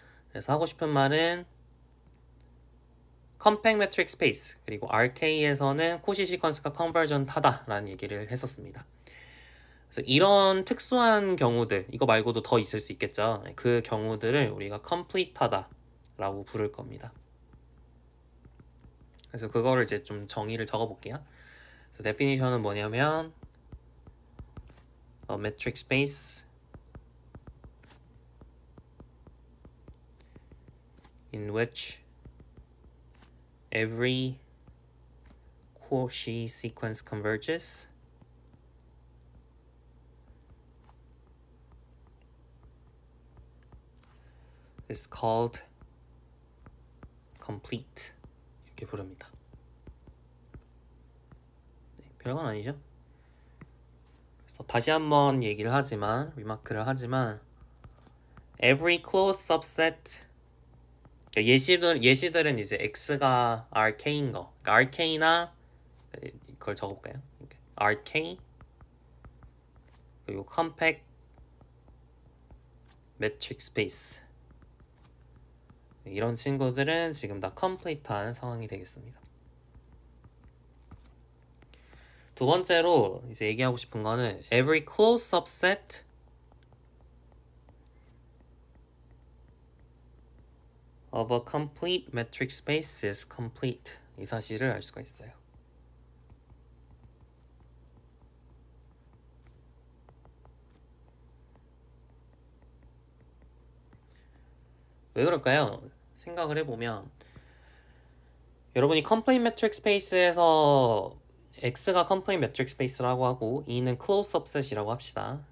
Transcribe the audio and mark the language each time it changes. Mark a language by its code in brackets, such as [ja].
[ko] 그래서 하고 싶은 말은 컴팩 매트릭 스페이스 그리고 RK에서는 코시 시퀀스가 컨버전하다라는 얘기를 했었습니다. 그래서 이런 특수한 경우들, 이거 말고도 더 있을 수 있겠죠. 그 경우들을 우리가 complete하다라고 부를 겁니다. 그래서 그거를 이제 좀 정의를 적어볼게요. 그래서 definition은 뭐냐면 [en] a metric space in which every Cauchy sequence converges is called complete. [ko] 이렇게 부릅니다. 네, 별건 아니죠? 그래서 다시 한번 얘기를 하지만 리마크를 하지만 [en] every closed subset [ko] 예시들은 이제 x가 rk인 거, 그러니까 rk나 그걸 적어볼까요? rk 그리고 compact metric space 이런 친구들은 지금 다 complete한 상황이 되겠습니다. 두 번째로 이제 얘기하고 싶은 거는 [en] every closed subset of a complete metric space is complete. [ko] 이 사실을 알 수가 있어요. 왜 그럴까요? 생각을 해보면 여러분이 complete metric space에서 x가 complete metric space라고 하고 e는 closed subset이라고 합시다.